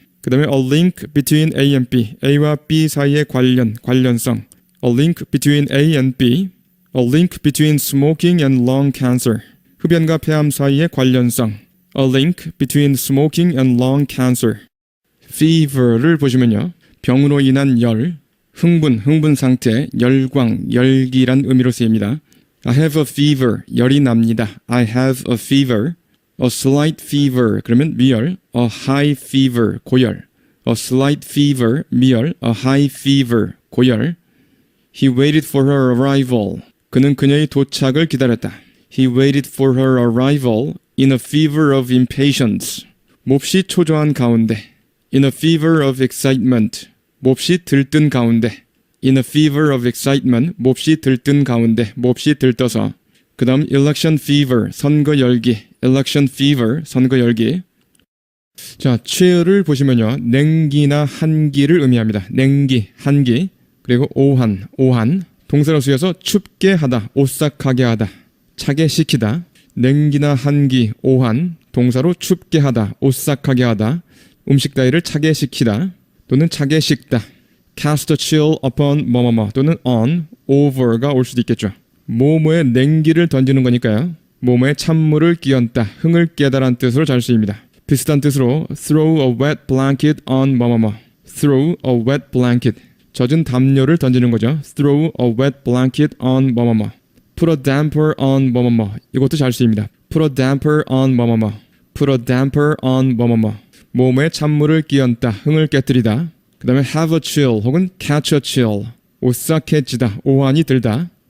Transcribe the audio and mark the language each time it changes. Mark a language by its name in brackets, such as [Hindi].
[Korean] 그 다음에 [English] a link between A and B. [Korean] A와 B 사이의 관련성. [English] A link between A and B. A link between smoking and lung cancer. [Korean] 흡연과 폐암 사이의 관련성. [English] A link between smoking and lung cancer. [Korean] Fever를 보시면요. 병으로 인한 열, 흥분 상태, 열광, 열기란 의미로 쓰입니다. [English] I have a fever, [Korean] 열이 납니다. [English] I have a fever. A slight fever, [Korean] 그러면 미열. [English] A high fever, 고열. A slight fever, 미열. A high fever, 고열. He waited for her arrival. [Korean] 그는 그녀의 도착을 기다렸다. [English] He waited for her arrival in a fever of impatience. [Korean] 몹시 초조한 가운데. [English] In a fever of excitement. [Korean] 몹시 들뜬 가운데. [English] In a fever of excitement. [Korean] 몹시 들뜬 가운데. 몹시 들떠서. 그 다음 election fever. 선거 열기. [English] election fever. [Korean] 선거 열기. 자, chill을 보시면요. 냉기나 한기를 의미합니다. 냉기, 한기. 그리고 오한. 동사로 쓰여서 춥게 하다, 오싹하게 하다, 차게 시키다. 냉기나 한기, 오한. 동사로 춥게 하다, 오싹하게 하다. 음식 따위를 차게 시키다 또는 차게 식다. [English] Cast a chill upon [Korean] 뭐뭐뭐 또는 on, over가 올 수도 있겠죠. 뭐뭐에 냉기를 던지는 거니까요. 뭐뭐에 찬물을 끼얹다, 흥을 깨다란 뜻으로 잘 쓰입니다. 비슷한 뜻으로 [English] throw a wet blanket on [Korean] 뭐뭐뭐. [English] throw a wet blanket. [Korean] 젖은 담요를 던지는 거죠. [English] throw a wet blanket on 뭐뭐뭐. put a damper on 뭐뭐뭐. [Korean] 이것도 잘 쓰입니다. [English] put a damper on 뭐뭐뭐. put a damper on 뭐뭐뭐. [Korean] 몸에 찬물을 끼얹다, 흥을 깨뜨리다. 그 다음에 [English] have a chill [Korean] 혹은 [English] catch a chill. [Korean] 오싹해지다, 오한이 들다.